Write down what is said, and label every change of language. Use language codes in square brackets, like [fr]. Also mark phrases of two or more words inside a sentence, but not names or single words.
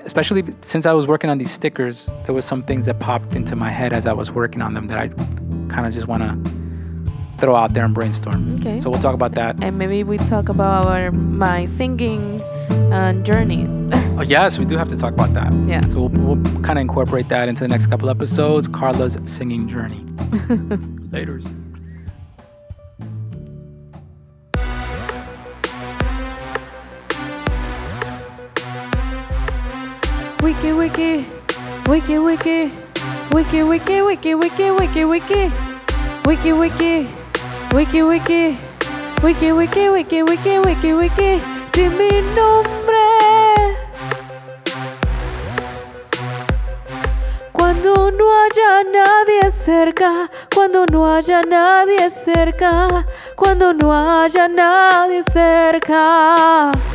[en] Especially since I was working on these stickers, there was some things that popped into my head as I was working on them that I kind of just want to throw out there and brainstorm. Okay. So we'll talk about that. And maybe we talk about my singing journey. Oh, yes, we do have to talk about that. Yeah. So we'll kind of incorporate that into the next couple episodes. Carla's singing journey. Laters. Wiki wiki, wiki wiki, wiki wiki, wiki wiki, wiki wiki, wiki wiki, wiki wiki, wiki wiki, wiki wiki, wiki wiki. [es] Di mi nombre. Cuando no haya nadie cerca, cuando no haya nadie cerca, cuando no haya nadie cerca.